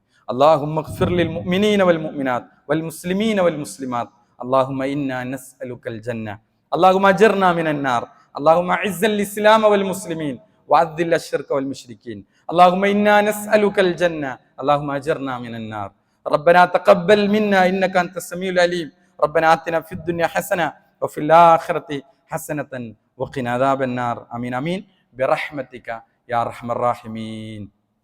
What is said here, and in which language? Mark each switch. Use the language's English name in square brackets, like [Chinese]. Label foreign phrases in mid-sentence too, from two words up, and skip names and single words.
[Arabic] اللهم اغفر للمؤمنين والمؤمنات والمسلمين والمسلمات. اللهم إنا نسألك الجنة. اللهم أجرنا من النار. اللهم أعز الإسلام والمسلمين وأذل الشرك والمشركين. اللهم إنا نسألك الجنة. اللهم أجرنا من النار. ربنا تقبل منا إنك أنت السميع العليم. ربنا آتنا في الدنيا حسنة وفي الآخرة حسنة وقنا عذاب النار. آمين آمين برحمتك يا أرحم الراحمين.